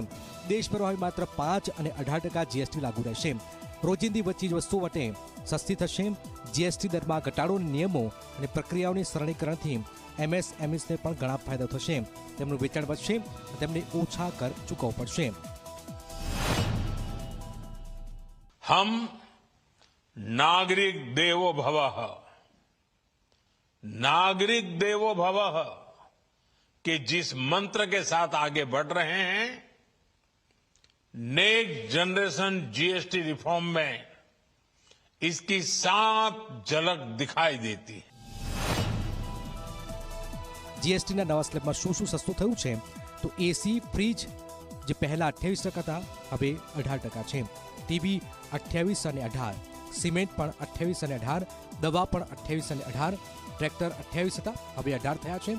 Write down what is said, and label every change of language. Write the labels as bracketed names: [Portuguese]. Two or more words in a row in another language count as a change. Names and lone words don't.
[Gujarati] દેશભરમાં હવે માત્ર 5 અને 18% જીએસટી લાગુ રહેશે. રોજિંદી ચીજ વસ્તુઓ માટે સસ્તી થશે. જીએસટી દરમાં ઘટાડોના નિયમો અને પ્રક્રિયાઓની સરળીકરણથી એમએસએમઈસને પણ ઘણા ફાયદા થશે. તેમનું વેચાણ વધશે, તેમને ઓછા કર ચૂકવવો પડશે. [Hindi] हम नागरिक देवो भवः, नागरिक देवो भवः के जिस मंत्र के साथ आगे बढ़ रहे हैं, [English] next generation GST reform [Hindi] में इसकी साफ झलक दिखाई देती है. [Gujarati] જીએસટીના નવા સ્લેબમાં શું સસ્તું થયું છે? તો એસી, ફ્રીજ જે પહેલા 28% હતા, હવે 18% છે. ટીવી 28 અને 18, સિમેન્ટ પણ 28 અને 18, દવા પણ 28 અને 18, ટ્રેક્ટર 28 હતા, હવે 18 થયા છે.